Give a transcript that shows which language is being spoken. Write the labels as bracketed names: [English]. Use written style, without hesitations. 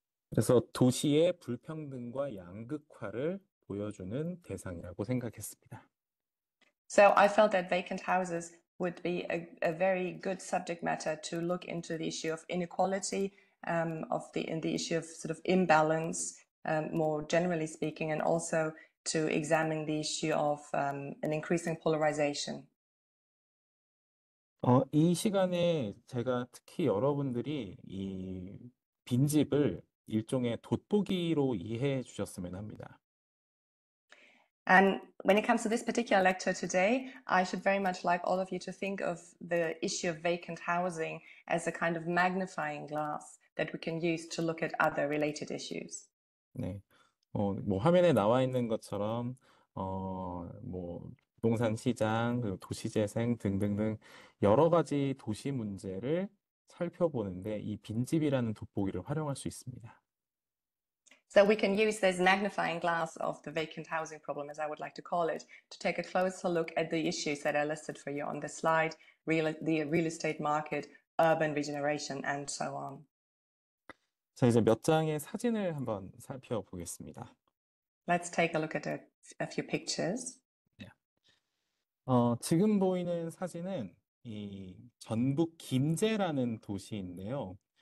[Korean] 그래서 도시의 불평등과 양극화를 보여주는 대상이라고 생각했습니다. [English] So I felt that vacant houses would be a very good subject matter to look into the issue of inequality, in the issue of sort of imbalance, more generally speaking, and also to examine the issue of an increasing polarization. [Korean] 이 시간에 제가 특히 여러분들이 이 빈집을 일종의 돋보기로 이해해 주셨으면 합니다. [English] And when it comes to this particular lecture today, I should very much like all of you to think of the issue of vacant housing as a kind of magnifying glass that we can use to look at other related issues. [Korean] 네. 뭐 화면에 나와 있는 것처럼 뭐 부동산 시장, 그리고 도시재생 등등등 여러 가지 도시 문제를 살펴보는데 이 빈집이라는 돋보기를 활용할 수 있습니다. [English] So we can use this magnifying glass of the vacant housing problem, as I would like to call it, to take a closer look at the issues that are listed for you on the slide, the real estate market, urban regeneration, and so on. [Korean] 자, 이제 몇 장의 사진을 한번 살펴보겠습니다. [English] Let's take a look at a few pictures. [Korean] 지금 보이는 사진은 이 전북 김제라는 도시인데요.